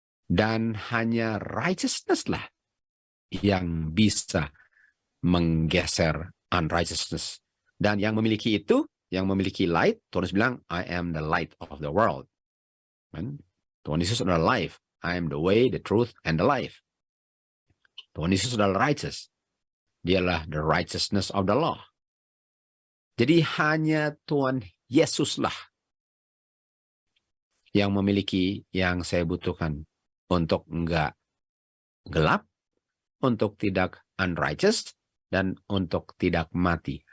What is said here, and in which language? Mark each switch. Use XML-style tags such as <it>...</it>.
<id>Dan hanya</id> <en>righteousness</en> <id>lah yang bisa menggeser</id> <en>unrighteousness.</en> <id>Dan yang memiliki itu, yang memiliki light, Tuhan Yesus bilang,</id> <en>I am the light of the world.</en> <id>Tuhan Yesus adalah life.</id> <en>I am the way, the truth, and the life.</en> <id>Tuhan Yesus adalah righteous. Dialah</id> <en>the righteousness of the law.</en> <id>Jadi hanya Tuhan Yesuslah yang memiliki yang saya butuhkan untuk enggak gelap, untuk tidak</id> <en>unrighteous,</en> <id>dan untuk tidak mati.</id>